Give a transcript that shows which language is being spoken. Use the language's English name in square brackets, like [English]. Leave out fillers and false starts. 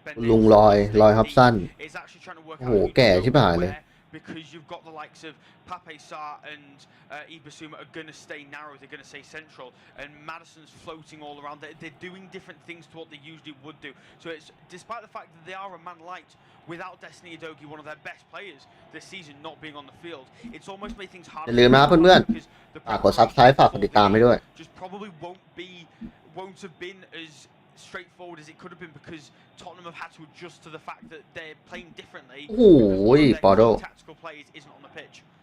[Thai] ลุงลอยฮับสั้นโอ้โหแก่ชิบหายเลย [English] because you've got the likes of Pape Sarr and Ibasuma are going to stay narrow, they're going to stay central, and Maddison's floating all around. They're doing different things to what they usually would do. So it's despite the fact that they are a man light, without Destiny Udogie, one of their best players this season, not being on the field, it's almost made things harder. [Thai] อย่าลืมนะเพื่อนๆฝากกด Subscribe ฝากกดติดตามให้ด้วย [English] just probably won't have been as straightforward as it could have been because Tottenham have had to adjust to the fact that they're playing differently. [Thai] โอ้ยปอโด [English] tactical plays isn't on the pitch.